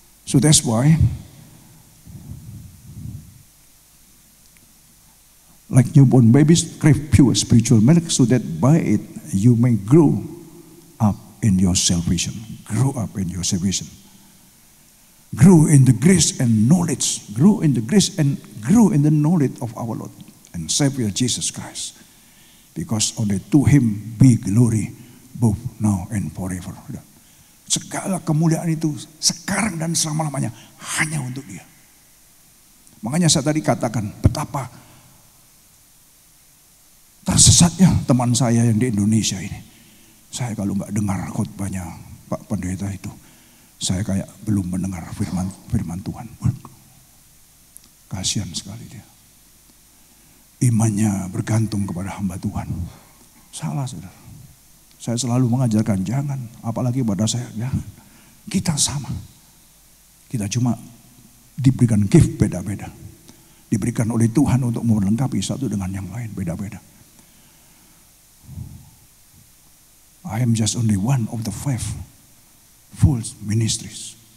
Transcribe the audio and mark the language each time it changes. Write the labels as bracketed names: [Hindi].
[English] So that's why, like newborn babies crave pure spiritual milk, so that by it you may grow up in your salvation. Grow up in your salvation. Grow in the grace and knowledge. Grow in the grace and grow in the knowledge of our Lord and Savior Jesus Christ. Because only to Him be glory both now and forever. [Indonesian] Segala kemuliaan itu sekarang dan selama-lamanya hanya untuk Dia. Makanya saya tadi katakan betapa tersesatnya teman saya yang di Indonesia ini. Saya kalau nggak dengar khotbahnya Pak Pendeta itu, saya kayak belum mendengar firman Tuhan. Kasihan sekali dia. Imannya bergantung kepada hamba Tuhan. Salah, saudara. Saya selalu mengajarkan jangan, apalagi pada saya, ya, kita sama. Kita cuma diberikan gift beda-beda. Diberikan oleh Tuhan untuk melengkapi satu dengan yang lain, beda-beda. [English] I am just only one of the 5 full ministries.